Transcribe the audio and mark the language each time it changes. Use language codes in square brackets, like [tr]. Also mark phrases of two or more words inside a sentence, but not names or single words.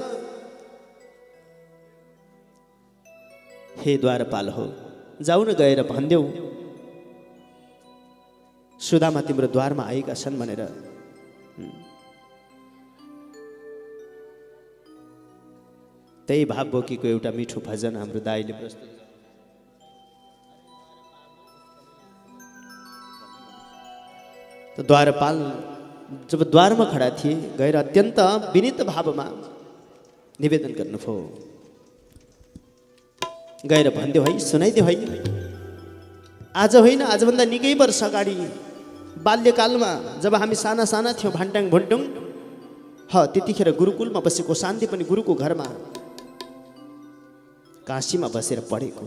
[ne] हे द्वारपाल हो, जाऊ न गएर भन्देऊ सुदामा तिम्रो द्वारमा आएका छन् भनेर। त्यही भाव बोकेको एउटा मिठो भजन हाम्रो दाइले प्रस्तुत। तो द्वारपाल जब द्वारमा खडा थिए, गएर अत्यन्त विनीत भावमा निवेदन गर्नुभयो। गएर भन्दियो, है सुनाइदियो, है आज होइन, आजभन्दा निकै वर्ष अगाडि बाल्यकालमा जब हामी साना साना थियौँ, भान्टाङ भुन्टुङ, त्यतिखेर गुरुकुलमा बसेको, शान्ति पनि गुरुको घरमा काशीमा बसेर पढेको।